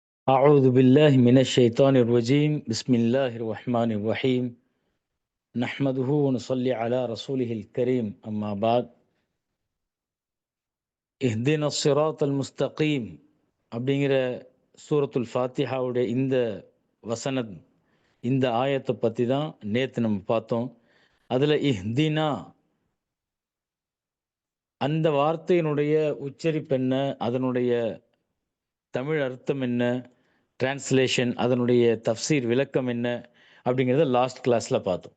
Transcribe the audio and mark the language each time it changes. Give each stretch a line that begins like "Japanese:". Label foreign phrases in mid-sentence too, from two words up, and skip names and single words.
Arabic: أعوذ بالله من الشيطان الرجيم بسم الله الرحمن الرحيم نحمده ونصلي على رسوله الكريم أما بعد اهدنا الصراط المستقيم
Tamil: அப்படிங்கிற சூரத்துல் ஃபாத்திஹாவுடைய இந்த வசனம் இந்த ஆயத்தை பற்றி தான் நேற்று நம்ம பார்த்தோம். அதில் இஹ்தினா அந்த வார்த்தையினுடைய உச்சரிப்பு என்ன, அதனுடைய தமிழ் அர்த்தம் என்ன, டிரான்ஸ்லேஷன், அதனுடைய தஃப்சீர் விளக்கம் என்ன அப்படிங்கிறத
English: last class
Tamil: பார்த்தோம்.